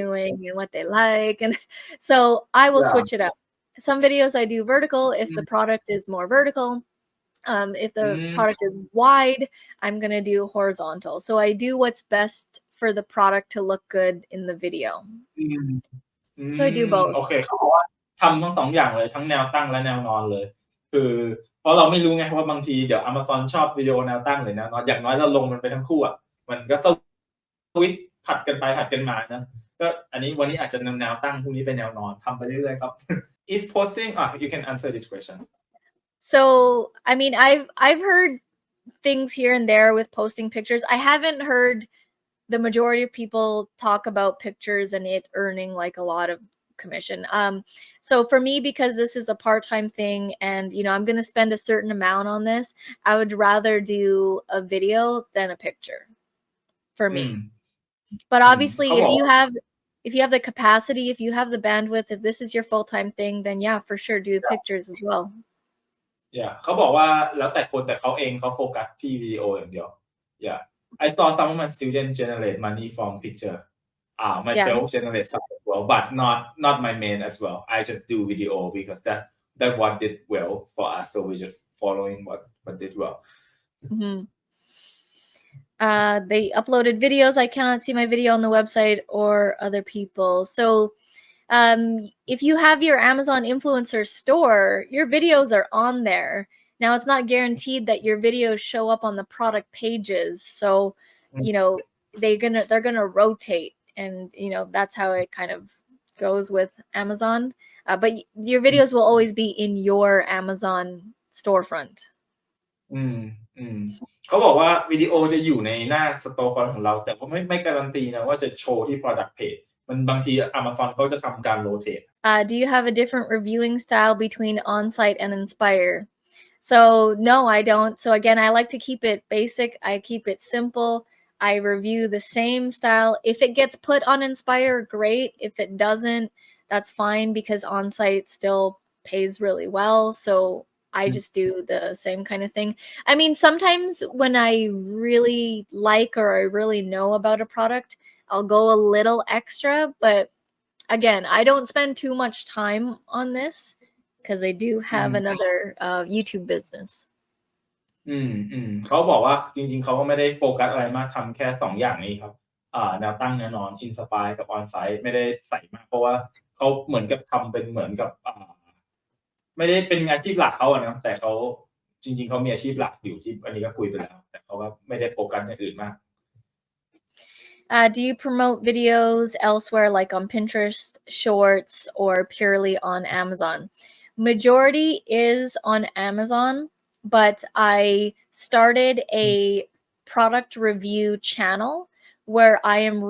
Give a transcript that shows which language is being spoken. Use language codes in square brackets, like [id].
[en] doing and what they like. And so I will yeah. switch it up. Some videos I do vertical if the Mm, product is more vertical. If the mm, product is wide, I'm going to do horizontal. So I do what's best for the product to look good in the video. อืม อื So I do both. [th] โอเคเขาบอกว่าทำทั้ง2อย่างเลยทั้งแนวตั้งและแนวนอนเลยคือเพราะเราไม่รู้ไงว่าบางทีเดี๋ยว Amazon ชอบวิดีโอแนวตั้งหรือแนวนอนอย่างน้อยเราลงมันไปทั้งคู่อะมันก็สวิตช์ผลัดกันไปผลัดกันมานะก็อันนี้วันนี้อาจจะแนวตั้งพรุ่งนี้เป็นแนวนอนทำไปเรื่อยๆครับ [en] is posting you can answer this question So, I mean, I've heard things here and there with posting pictures. I haven't heard the majority of people talk about pictures and it earning like a lot of commission. So for me, because this is a part-time thing and I'm going to spend a certain amount on this, I would rather do a video than a picture for อืม me. But [th] เขา [en] obviously, [th] บอกว่า [en] if you have the capacity, if you have the bandwidth, if this is your full-time thing, then yeah, for sure do pictures as well. [th] Yeah เขาบอกว่าแล้วแต่คนแต่เขาเองเขาโฟกัสที่วิดีโออย่างเดียว [en] Yeah I saw some of my students generate money from picture Yeah. myself generate some as well but not my main as well I just do video because that what did well for us so we just following what did well Mm-hmm. They uploaded videos. I cannot see my video on the website or other people. So if you have your Amazon influencer store, your videos are on there. Now it's not guaranteed that your videos show up on the product pages. So, mm, they're gonna rotate, and that's how it kind of goes with Amazon. But your mm, videos will always be in your Amazon storefront. [th] อืมอืมเขาบอกว่าวิดีโอจะอยู่ในหน้า storefront ของเราแต่ว่าไม่การันตีนะว่าจะโชว์ที่ product page มันบางที Amazon เขาจะทำการ rotate [en] Do you have a different reviewing style between on-site and Inspire? So no, I don't. So again, I like to keep it basic. I keep it simple. I review the same style. If it gets put on Inspire, great. If it doesn't, that's fine because on-site still pays really well. So I just do the same kind of thing. I mean, sometimes when I really like or I really know about a product, I'll go a little extra, but again, I don't spend too much time on this because I do อื have ม another YouTube business. [th] เขาบอกว่าจริงๆเขาก็ไม่ได้โฟกัสอะไรมากทำแค่2อย่างนี้ครับแนวตั้งแนวนอน Inspire กับ On-site ไม่ได้ใส่มากเพราะว่าเขาเหมือนกับทำเป็นเหมือนกับไม่ได้เป็นอาชีพหลักเขาอะเนาะแต่เขาจริงๆเขามีอาชีพหลักอยู่ที่อันนี้ก็คุยไปแล้วแต่เขาก็ไม่ได้โฟกัสอย่างอื่นมาก [en] Do you promote videos elsewhere, like on Pinterest, Shorts, or purely on Amazon? Majority is on Amazon, but I started a product review channel where I am